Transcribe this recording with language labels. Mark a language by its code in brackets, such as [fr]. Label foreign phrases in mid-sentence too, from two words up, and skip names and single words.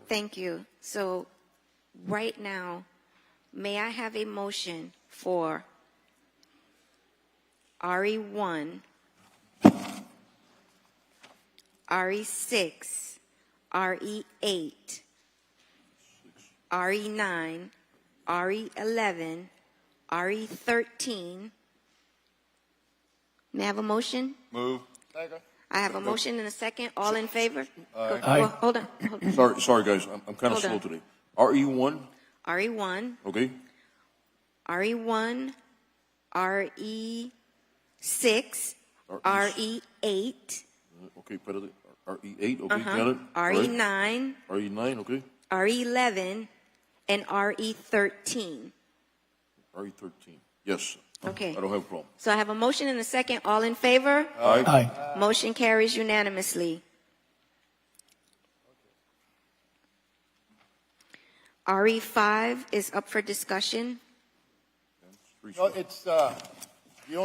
[en] Thank you. So right now, may I have a motion for RE1, RE6, RE8, RE9, RE11, RE13. May I have a motion? Move. I have a motion and a second. All in favor? Go, Aye. well, hold on. Sorry, guys. I'm kind of Hold slow on. today. RE1, RE1, okay? RE1, RE6, RE8, Okay, espérate. RE8, okay, got it. RE9, RE9, okay. RE11, and RE13. RE13, yes. Okay. I don't have a problem. So I have a motion and a second. All in favor? Aye. Motion carries unanimously. RE5 is up for discussion. No, it's the only